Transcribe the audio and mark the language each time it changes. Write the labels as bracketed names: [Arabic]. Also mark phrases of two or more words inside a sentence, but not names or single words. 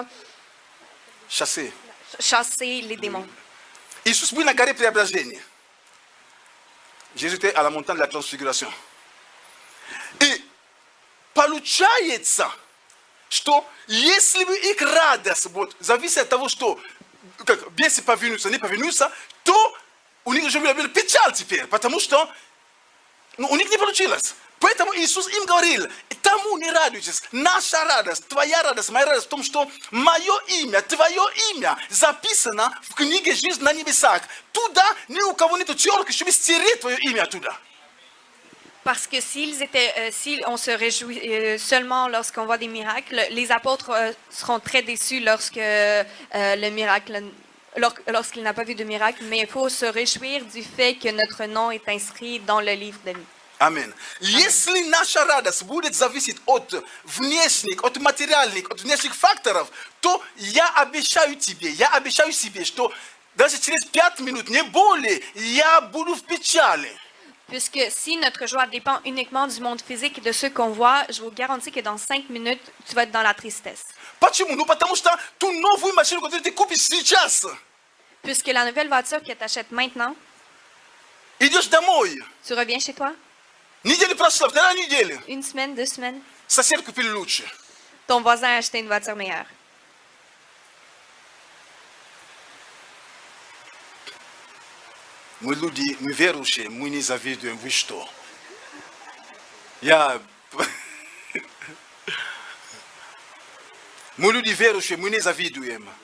[French] Chassé. chasser les démons. [Russian] Иисус был на горе Преображения. [French] Jésus était à la montagne de la Transfiguration. [Russian] И получается, что если бы их радость вот, зависит от того, что как, бесы повинуются, не повинуются, то у них уже была печаль теперь, потому что у них не получилось. Поэтому Иисус им говорил, тому не радуйтесь, наша радость, твоя радость, моя радость в том, что мое имя, твое имя записано в книге жизни на небесах. Туда ни у кого нету терки, чтобы стереть твое имя оттуда. [French] Parce que si on se réjouit seulement lorsqu'on voit des miracles, les apôtres seront très déçus lorsqu'il n'a pas vu de miracle, mais il faut se réjouir du fait que notre nom est inscrit dans le livre de vie. [Russian] Амин. Если наша радость будет зависеть от внешних, от материальных, от внешних факторов, то я обещаю себе, что даже через 5 минут, не более, я буду в печали. [French] Puisque si notre joie dépend uniquement du monde physique et de ceux qu'on voit, je vous garantis que dans 5 minutes, tu vas être dans la tristesse. [Russian] Почему? Ну потому что ту новую машину, которую ты купишь сейчас, [French] Puisque la nouvelle voiture que tu achètes maintenant, [Russian] идешь домой, [French] tu reviens chez toi, [Russian] неделя прошла, вторая неделя, [French] une semaine, 2 semaines, [Russian] сосед купил лучше. [French] ton voisin a acheté une voiture meilleure. [Russian] Мы люди, мы верующие, мы не завидуем, вы что? Я Мы люди верующие, мы не завидуем.